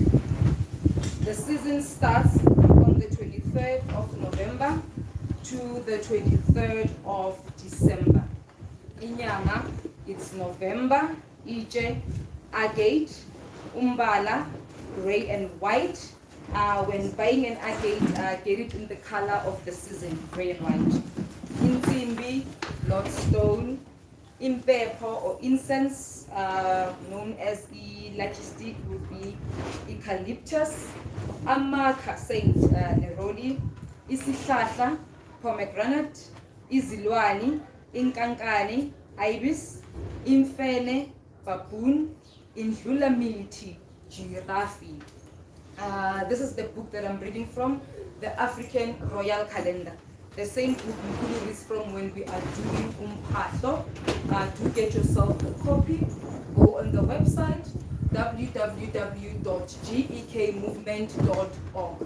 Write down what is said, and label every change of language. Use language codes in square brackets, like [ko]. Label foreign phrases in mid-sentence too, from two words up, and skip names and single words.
[en] The season starts on the 23rd of November to the 23rd of December. Inyanga, it's November, Ije, Agate, Umbala, gray and white. When buying an agate, get it in the color of the season, gray and white. Insimbi, lodestone. Impepo or incense, known as electricity, would be eucalyptus. Amaka, Saint Neroli. Isihlahla, pomegranate. [zu] Izilwani, inkankani, [en] ibis. Imfene, baboon. Indlulamility, giraffe. This is the book that I'm reading from, the African Royal Calendar. The same book Mkhulu is from when we are doing Imparting. Do get yourself a copy. Go on the website www.gekmovement.org.